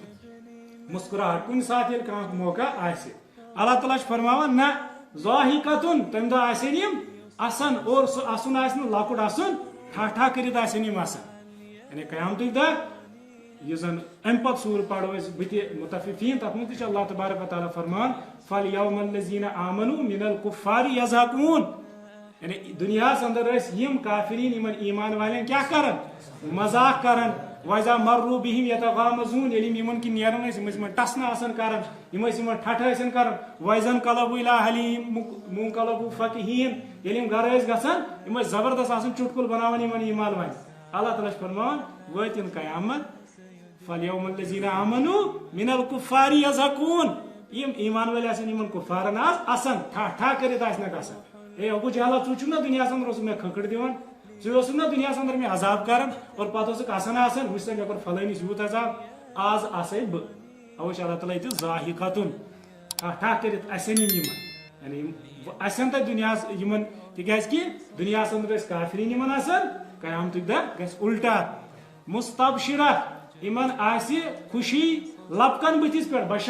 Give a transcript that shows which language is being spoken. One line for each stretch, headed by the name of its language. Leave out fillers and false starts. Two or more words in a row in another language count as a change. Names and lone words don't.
Kashmiri: مسکراہٹ کُنہِ ساتہٕ ییٚلہِ کانٛہہ موقع آسہِ اللہ تعالیٰ چھُ فرماوان نہ ضاحِکتُن تمہِ دۄہ آسن یِم اسان اور سُہ اسُن آسہِ نہٕ لۄکُٹ اسُن ٹھاٹھا کٔرِتھ آسن یِم اسان یعنی قیامتُک دۄہ یُس زن امہِ پتہٕ سوٗر پرو أسۍ بٕتھِ مُتفِفیٖن تتھ منٛز تہِ چھُ اللہ تبارک و تعالیٰ فرمان
Arabic: فالیوم الذین آمنوا من الکفار یضحکون
Kashmiri: یعنی دُنیاہس انٛدر ٲسۍ یِم کافرین یِمن ایمان والٮ۪ن کیٛاہ کران مزاق کران
Arabic: وَإِذَا مَرُّوا بِهِمْ يَتَغَامَزُونَ
Kashmiri: ییٚلہِ یِم یِمن کِنۍ نیران ٲسۍ یِم ٲسۍ یِمن ٹسنہٕ آسان کران یِم ٲسۍ یِمن ٹھٹھٕ ٲسۍ کران
Arabic: وَإِذَا انقلبوا إِلَىٰ أَهْلِهِمْ انقلبوا فَكِهِينَ
Kashmiri: ییٚلہِ یِم گرٕ ٲسۍ گژھان یِم ٲسۍ زبردست آسان چُٹکُل بناوان یِمن ایمان والٮ۪ن اللہ تعالیٰ چھُ فرماوان وٲتِن قیامت
Arabic: فَالْيَوْمَ الَّذِينَ آمَنُوا مِنَ الْكُفَّارِ يَضْحَكُونَ
Kashmiri: یِم ایمان وٲلۍ آسن یِمن کُفارن آز اَسان ٹھٹھا کٔرِتھ آسنکھ آسان اے ابوٗ جہلا ژٕ چھُکھ نا دُنیاہس انٛدر اوسُکھ مےٚ کھٔکھٕر دِوان ژٕ اوسُکھ نا دُنیاہس انٛدر مےٚ عذاب کران اور پتہٕ اوسُکھ آسان وٕچھ سا مےٚ کوٚر فلٲنِس یوٗت عذاب آز آسے بہٕ اوے چھُ اللہ تعالیٰ ییٚتہِ ضاحِکتُن ٹھٹھا کٔرِتھ اسن یِم یِمن یعنی یِم اسن تتہِ دُنیاہس یِمن تِکیٛازِ کہِ دُنیاہس انٛدر ٲسۍ کافرین یِمن آسان قیامتُک دۄہ گژھِ اُلٹا مُستبشرہ یِمن آسہِ خوشی لبکن بٕتھِس پٮ۪ٹھ